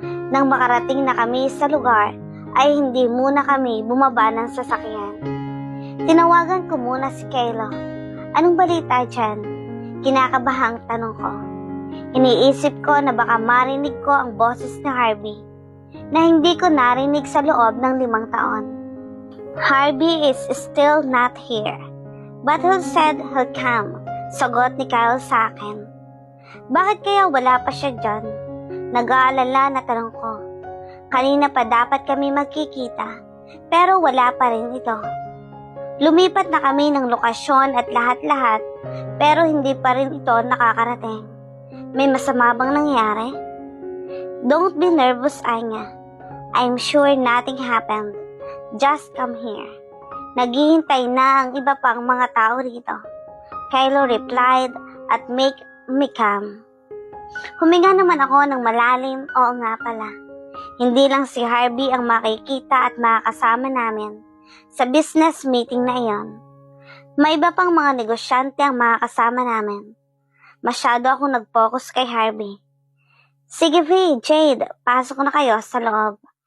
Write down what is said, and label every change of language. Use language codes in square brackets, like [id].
[tl] Nang makarating na kami sa lugar, ay hindi muna kami bumaba ng sasakyan. Tinawagan ko muna si Kayla. Anong balita dyan? Kinakabahang tanong ko. Iniisip ko na baka marinig ko ang boses ni Harvey na hindi ko narinig sa loob ng 5 taon. [en] Harvey is still not here, but he said he'll come, [tl] sagot ni Kyle sa akin. Bakit kaya wala pa siya dyan? Nag-aalala na tanong ko. Kanina pa dapat kami magkikita, pero wala pa rin ito. Lumipat na kami ng lokasyon at lahat-lahat, pero hindi pa rin ito nakakarating. May masama bang nangyari? [en] Don't be nervous, Anya. I'm sure nothing happened. Just come here. [tl] Naghihintay na ang iba pang mga tao rito. [en] Kylo replied at make me calm. [tl] Huminga naman ako ng malalim, oo nga pala. Hindi lang si Harvey ang makikita at makakasama namin sa business meeting na iyon. May iba pang mga negosyante ang makakasama namin. Masyado akong nag-focus kay Harvey. Sige V, Jade, pasok na kayo sa loob.